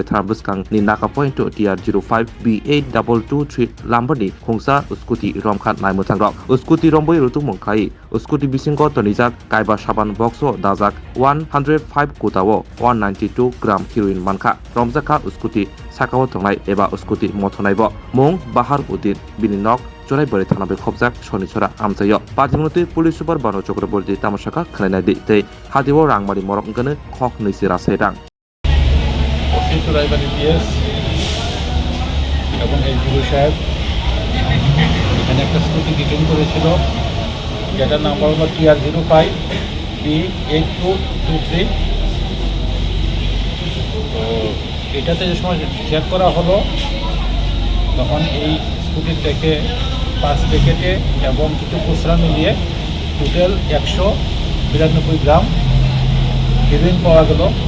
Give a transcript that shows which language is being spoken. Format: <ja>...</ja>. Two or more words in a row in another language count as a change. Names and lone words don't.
<trp>Tharbusgang Ni Naka Point TR05 B8223 Lambani Khongsa Uskuti Romkha Naimu Thangrok Uskuti Romboi Rutumungklai Uskuti Bisingo Tonijak Kaiba Saban Boxo Dajak 105 Kutawo 192 gram heroin manka Romjakkha Uskuti Sakao Tongnai eba Uskuti Motonaibo Mung Bahar Udin Bininok Churaibari Thanabe Khobjak Shonichora Amjayo Pajimoti Police Super Bano Chakraborty Tamashaka Khlainadi Tei Hadiwo Rangmari Morok Ngane Khok Nisi Rasairang</trp> <bn>Churaibari PS এবং এসডিও সাহেব এখানে একটা স্কুটি ডিটেইন করেছিল যেটার নাম্বার হলো TR05 B8223 তো এটাতে যে সময় চেক করা হলো তখন এই স্কুটির থেকে 5 প্যাকেটে এবং কিছু খুচরা মিলিয়ে টোটাল 192 গ্রাম হেরোইন পাওয়া গেল</bn>